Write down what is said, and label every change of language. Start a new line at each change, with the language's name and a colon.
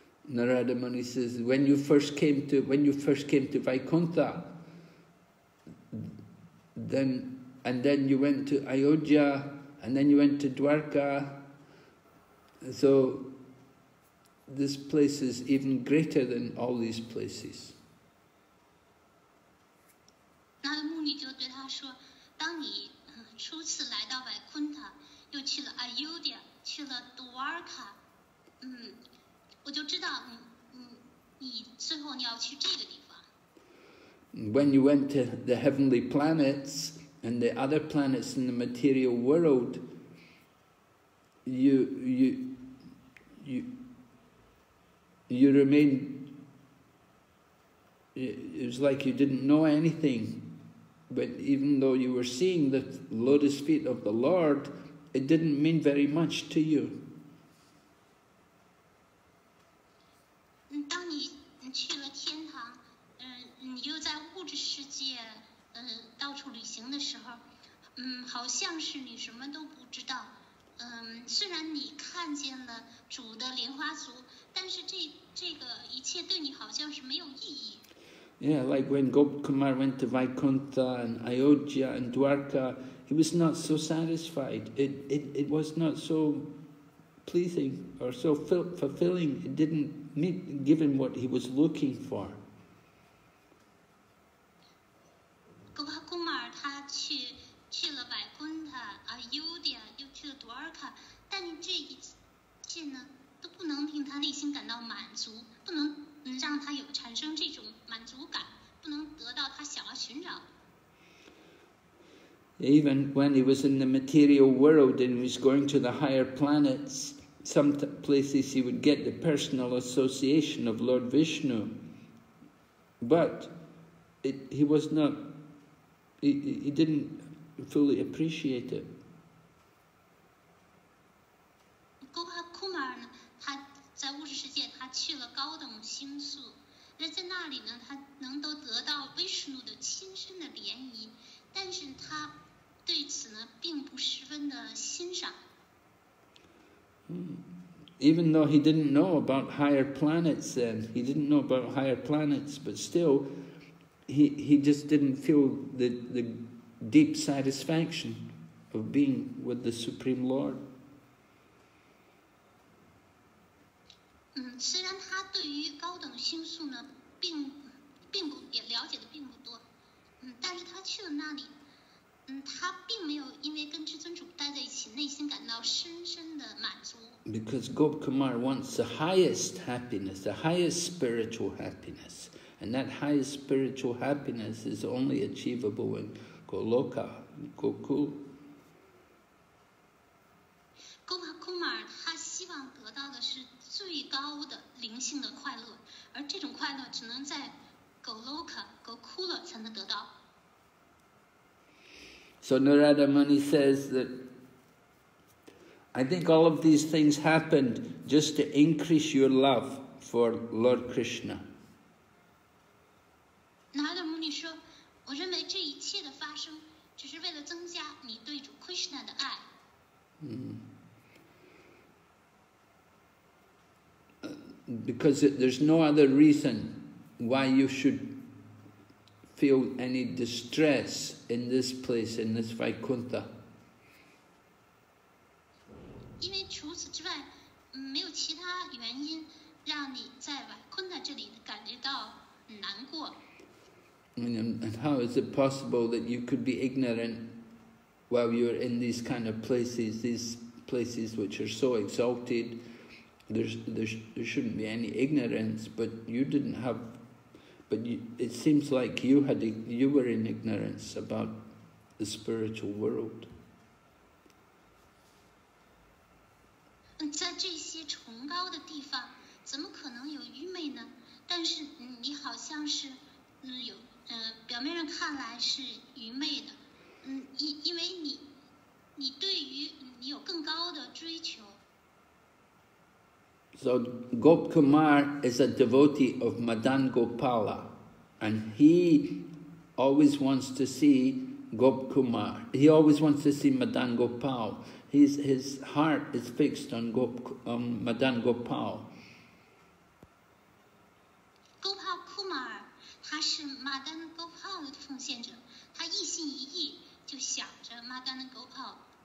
English: Narada Muni says, when you first came to Vaikuntha, then you went to Ayodhya, and then you went to Dwarka. So this place is even greater than all these places.
Chinese: 那穆尼就对他说：“当你初次来到外昆塔，又去了 Ayodhya， 去了 Dwarka， 我就知道你最后你要去这个地方。”
English: When you went to the heavenly planets and the other planets in the material world, you you remained, it was like you didn't know anything. But even though you were seeing the lotus feet of the Lord, it didn't mean very much to you.
Chinese: 当你去了天堂，你又在物质世界，到处旅行的时候，好像是你什么都不知道。虽然你看见了主的莲花足，但是这个一切对你好像是没有意义。
English: Yeah, like when Gopakumar went to Vaikuntha and Ayodhya and Dwarka, he was not so satisfied. It was not so pleasing or so fulfilling. It didn't give him what he was looking for.
Chinese: Gopakumar 他去了 Vaikuntha、Ayodhya， 又去了 Dwarka， 但这一切呢，都不能令他内心感到满足，不能让他有产生这种满足感，不能得到他想要寻找。
English: Even when he was in the material world and he was going to the higher planets, some places he would get the personal association of Lord Vishnu, but he was not. He didn't fully appreciate it.
Chinese: Gopakumar 呢，他在物质世界，他去了高等星宿，那在那里呢，他能够得到 Vishnu 的亲身的联谊，但是他对此呢，并不十分的欣赏。
English: Even though he didn't know about higher planets then, he didn't know about higher planets, but still, he just didn't feel the deep satisfaction of being with the Supreme Lord.
Chinese: 虽然他对于高等星宿呢，并不也了解的并不多，但是他去了那里，他并没有因为跟至尊主待在一起，内心感到深深的满足。
English: Because Gopakumar wants the highest happiness, the highest spiritual happiness. And that highest spiritual happiness is only achievable in Goloka, Gokul.
Chinese: Gopakumar 他希望得到的是最高的灵性的快乐，而这种快乐只能在 Goloka Gokula 才能得到。
English: So Narada Muni says that I think all of these things happened just to increase your love for Lord Krishna.
Chinese: Narada Muni 说，我认为这一切的发生，只是为了增加你对主 Krishna 的爱。
English: Because there's no other reason why you should feel any distress in this place, in this Vaikuntha.
Chinese: 因为除此之外，没有其他原因让你在 Vaikuntha 这里感觉到难过。
English: And how is it possible that you could be ignorant while you're in these kind of places, these places which are so exalted? There shouldn't be any ignorance, but you didn't have. But it seems like you were in ignorance about the spiritual world.
Chinese: 在这些崇高的地方，怎么可能有愚昧呢？但是你好像是有表面上看来是愚昧的，因为你对于你有更高的追求。
English: So Gopakumar is a devotee of Madan Gopala, and he always wants to see Gopakumar. He always wants to see Madan Gopal. His heart is fixed on Madan Gopal.
Chinese: Gopakumar 他是 Madan Gopal 的奉献者，他一心一意就想着 Madan Gopal。